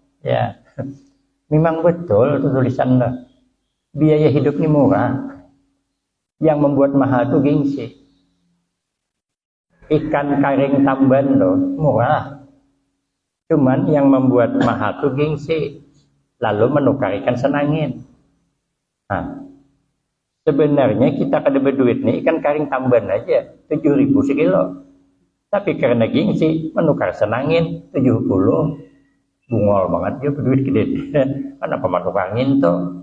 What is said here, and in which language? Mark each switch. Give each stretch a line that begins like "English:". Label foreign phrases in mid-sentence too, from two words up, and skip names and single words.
Indonesian: Ya, memang betul itu tulisannya. Biaya hidup ini murah. Yang membuat mahal itu gengsi. Ikan karing tamban loh murah. Cuman yang membuat mahal itu gengsi. Lalu menukar ikan senangin. Sebenarnya kita kada berduit nih ikan karing tamban aja 7.000 sekilo. Tapi karena gengsi menukar senangin 70.
Banjar: Bungol banget dia berduit gede. Kenapa menukar angin tuh?